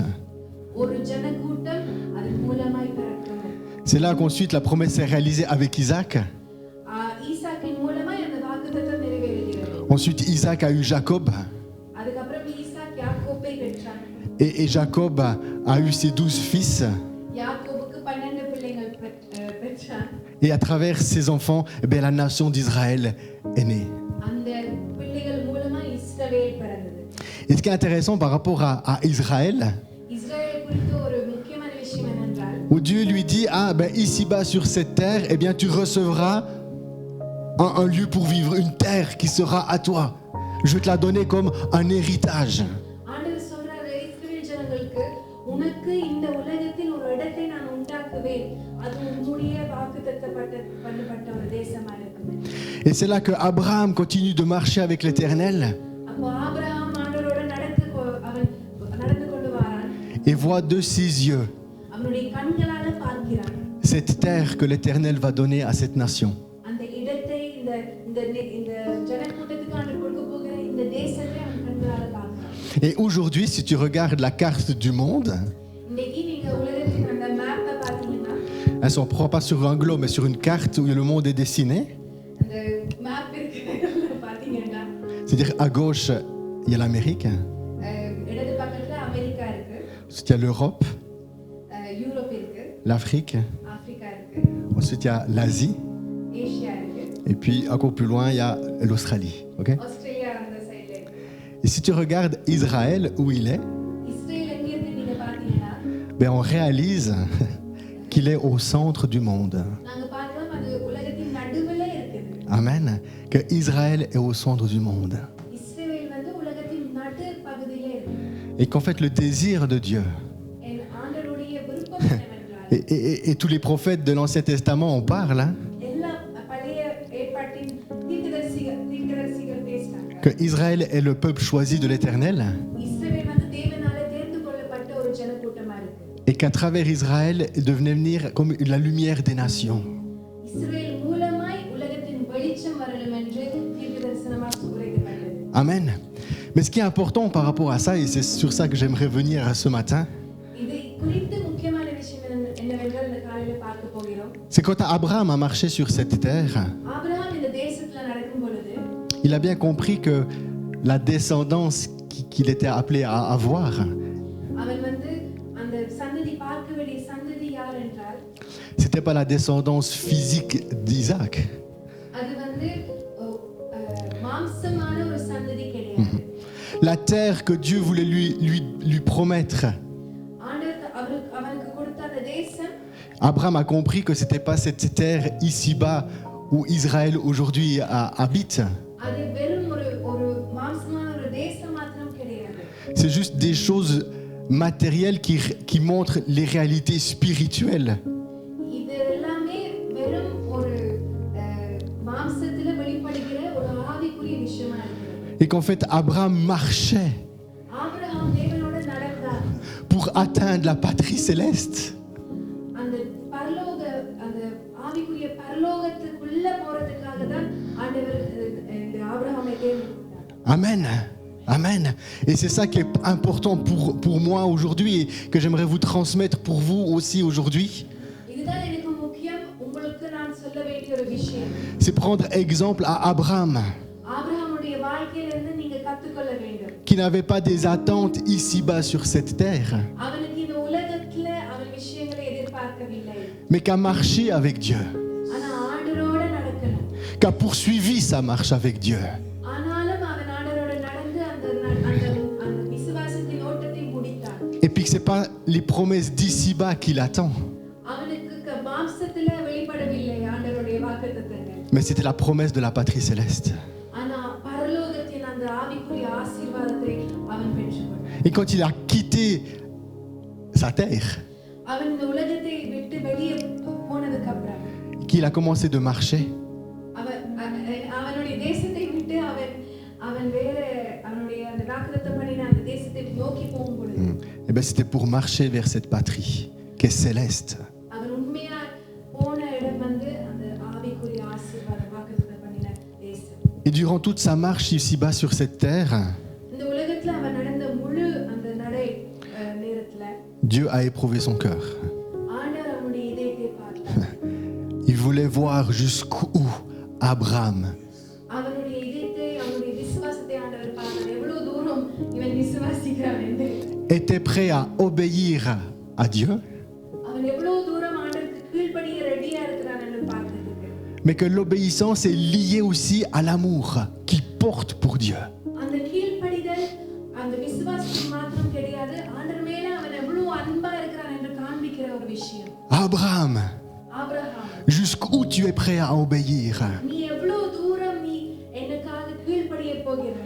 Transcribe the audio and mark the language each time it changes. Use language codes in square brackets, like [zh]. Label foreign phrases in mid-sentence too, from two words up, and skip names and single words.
[ta] ஒரு ஜனக்கூட்டம் அதன் மூலமாய் பிறக்கும். [fr] C'est là qu'ensuite la promesse est réalisée avec Isaac. [ta] ஈசாக்கின் மூலமாய் அந்த வாக்குத்தத்தம் நிறைவேறுகிறது. [fr] Ensuite, Isaac a eu Jacob. [ta] அதுக்கப்புறம் ஈசாக் யாக்கோபை பெற்றான். [fr] Et Jacob a eu ses 12 fils. [ta] யாக்கோபுக்கு 12 பிள்ளைகள் பெற்றான். [fr] Et à travers ses enfants, eh bien, la nation d'Israël est née. [ta] அந்த பிள்ளைகள் மூலமா இஸ்ரவேல் பிறந்தது. [fr] Et ce qui est intéressant par rapport à Israël, [ta] இஸ்ரவேல் குறித்து ஒரு முக்கியமான விஷயம் என்னென்றால் [fr] où Dieu lui dit, ah ben ici-bas sur cette terre, eh bien tu recevras un lieu pour vivre, une terre qui sera à toi. Je vais te la donner comme un héritage. [ta] ஆண்டவர் சொல்றாரு இஸ்ரவேல் ஜனங்களுக்கு உனக்கு இந்த உலகத்தில் ஒரு இடத்தை நான் உண்டாக்குவேன். அது உன்னுடைய வாக்குத்தத்தப்பட்ட ஒரு தேசமா இருக்கும். [fr] Et c'est là que Abraham continue de marcher avec l'Éternel [ta] அப்போ ஆபிரகாம் ஆண்டவரோட நடந்து கொண்டு வரான். [fr] et voit de ses yeux [ta] அவனுடைய கண்களால பார்க்கிறான். [fr] cette terre que l'Éternel va donner à cette nation. [ta] அந்த இடத்தை இந்த ஜனக்கூட்டத்துக்கு ஆண்டவர் கொடுக்க போகிற இந்த தேசத்தை அவன் கண்களால பார்க்கிறான். [fr] Et aujourd'hui, si tu regardes la carte du monde, [ta] இன்னைக்கு நீங்க உலகத்தின் அந்த மேப்பை பார்த்தீங்கன்னா [fr] elle ne se prend pas sur un globe, mais sur une carte où le monde est dessiné. [ta] அந்த மேப் இருக்கிறத பார்த்தீங்கன்னா [fr] C'est-à-dire à gauche, il y a l'Amérique, [ta] இடது பக்கத்துல அமெரிக்கா இருக்கு, [fr] ensuite il y a l'Europe, [ta] யூரோப் இருக்கு, [fr] l'Afrique, [ta] ஆப்பிரிக்கா இருக்கு, [fr] ensuite il y a l'Asie, [ta] ஏசியா இருக்கு, [fr] et puis encore plus loin, il y a l'Australie. Okay? [ta] ஆஸ்திரேலியா அந்த சைடுல இருக்கு. [fr] Et si tu regardes Israël, où il est, [ta] இஸ்ரேல் எங்க இருக்கு நீங்க பார்த்தீங்கன்னா [fr] ben on réalise qu'il est au centre du monde. [ta] நாங்க பார்க்கிறோம் அது உலகத்தின் நடுவுல இருக்குது. [fr] Amen. Que Israël est au centre du monde. [ta] இஸ்ரேல் வந்து உலகத்தின் நடு பகுதியில இருக்கு. [fr] Et qu'en fait, le désir de Dieu, [ta] ஆண்டவருடைய விருப்பம் என்னவென்றால் [fr] Et tous les prophètes de l'Ancien Testament en parlent, hein, [ta] எல்லா பழைய ஏற்பாட்டின் தீர்க்கதரிசிகள் பேசுறாங்க. [fr] que Israël est le peuple choisi de l'Éternel [ta] இஸ்ரவேல் வந்து தேவனால தேர்ந்து கொள்ளப்பட்ட ஒரு ஜனக்கூட்டமா இருக்கு. [fr] et qu'à travers Israël devenait venir comme la lumière des nations. [ta] இஸ்ரவேல் மூலமாய் உலகத்தின் வெளிச்சம் வரணும் என்று தீர்க்கதரிசனமாக உரைக்கப்பட்டது. [fr] Amen. Mais ce qui est important par rapport à ça, et c'est sur ça que j'aimerais venir ce matin, [ta] இது குறித்து முக்கியமான விஷயம் என்னவென்றால் இந்த காலையில பார்க்க போகிறோம். [fr] c'est quand Abraham a marché sur cette terre, [ta] ஆபிரகாம் இந்த தேசத்துல நடக்கும் பொழுது [fr] il a bien compris que la descendance qu'il était appelé à avoir, [ta] அவன் வந்து அந்த சந்ததி பார்க்க வேண்டிய சந்ததி யார் என்றால் [fr] c'était pas la descendance physique d'Isaac, [ta] அது வந்து மாம்சமான ஒரு சந்ததி கிடையாது. [fr] la terre que Dieu voulait lui promettre. [ta] ஆண்டவர் அவனுக்கு கொடுத்த அந்த தேசம் [fr] Abraham a compris que c'était pas cette terre ici-bas où Israël aujourd'hui habite. [ta] அது வெறும் ஒரு மாம்சமான ஒரு தேசம் மாத்திரம் கிடையாது. [fr] C'est juste des choses matérielles qui montrent les réalités spirituelles. [ta] இது எல்லாமே வெறும் ஒரு மாம்சத்துல வெளிப்படுகிற ஒரு ஆவிக்குரிய விஷயமா இருக்கு. [fr] Et qu'en fait, Abraham marchait [ta] ஆபிரகாம் தேவனோட நடந்தார். [fr] pour atteindre la patrie céleste. [ta] அந்த பரலோக அந்த ஆவிக்குரிய பரலோகத்துக்குள்ள போறதுக்காக தான் ஆண்டவர் இந்த ஆபிரகாமை தேர்ந்தெடுத்தார். [fr] Amen. Amen. Et c'est ça qui est important pour moi aujourd'hui et que j'aimerais vous transmettre pour vous aussi aujourd'hui. [ta] இதுதான் எனக்கு முக்கியம், உங்களுக்கு நான் சொல்ல வேண்டிய ஒரு விஷயம். [fr] C'est prendre exemple à Abraham, [ta] ஆபிரகாமுடைய வாழ்க்கையிலிருந்து நீங்க கத்துக்கொள்ள வேண்டும். [fr] qui n'avait pas des attentes ici-bas sur cette terre, [ta] அவனுக்கு இந்த உலகத்துல அவன் விஷயங்களை எதிர்பார்க்கவில்லை. [fr] mais qui a marché avec Dieu, [ta] ஆனா ஆண்டவரோட நடக்கணும். [fr] qui a poursuivi sa marche avec Dieu. [ta] ஆனாலும் அவன் ஆண்டவரோட நடந்து அந்த விசுவாசத்தின் ஓட்டத்தை முடித்தான். [fr] Et puis que c'est pas les promesses d'ici-bas qui l'attend, [ta] அவனுக்கு மாம்சத்துல வெளிப்படவில்லை ஆண்டவருடைய வாக்குத்தத்தங்கள். [fr] mais c'était la promesse de la patrie céleste. [ta] ஆனா பரலோகத்தின் அந்த ஆவிக்குரிய ஆசீர்வாதத்தை அவன் பெற்றுக்கொண்டான். [fr] Et quand il a quitté sa terre, [ta] அவன் இந்த உலகத்தை விட்டு வெளியே போனதுக்கு அப்புறம் [fr] qu'il a commencé de marcher, [ta] அவனுடைய தேசத்தை விட்டு அவன் வேற அவனுடைய அந்த வாக்குத்தத்தம் பண்ணின அந்த தேசத்தை நோக்கி போகும் பொழுது [fr] et ben c'était pour marcher vers cette patrie qui est céleste. [ta] அவன் உண்மையா போன இடம் வந்து அந்த ஆவிக்குரிய ஆசீர்வாதம் வாக்குத்தத்தம் பண்ணின தேசம். [fr] Et durant toute sa marche ici-bas sur cette terre, [ta] இந்த உலகத்துல அவன் நடந்த முழு அந்த நடை நேரத்துல [fr] Dieu a éprouvé son cœur. [ta] ஆண்டவர் அவனுடைய இதயத்தை பார்த்தார். [fr] Il voulait voir jusqu'où Abraham [ta] அவனுடைய இதயத்தை அவனுடைய விசுவாசத்தை ஆண்டவர் பார்த்தார். எவ்வளவு தூரம் இவன் விசுவாசிக்கிறான் என்று. [fr] était prêt à obéir à Dieu, [ta] அவன் எவ்வளவு தூரம் ஆண்டவருக்கு கீழ்ப்படிய ரெடியா இருக்கிறான் என்று பார்த்ததுக்கு. [fr] mais que l'obéissance est liée aussi à l'amour qu'il porte pour Dieu. [ta] அந்த கீழ்ப்படிதல் அந்த விசுவாசத்துக்கு மாத்திரம் கிடையாது, ஆண்டவர் மேல அவன் எவ்வளவு அன்பா இருக்கிறான் என்று காண்பிக்கிற ஒரு விஷயம். [fr] Abraham, [ta] ஆபிரகாம், [fr] jusqu'où tu es prêt à obéir? [ta] நீ எவ்வளவு தூரம் நீ எனக்காக கீழ்ப்படிய போகிறாய்?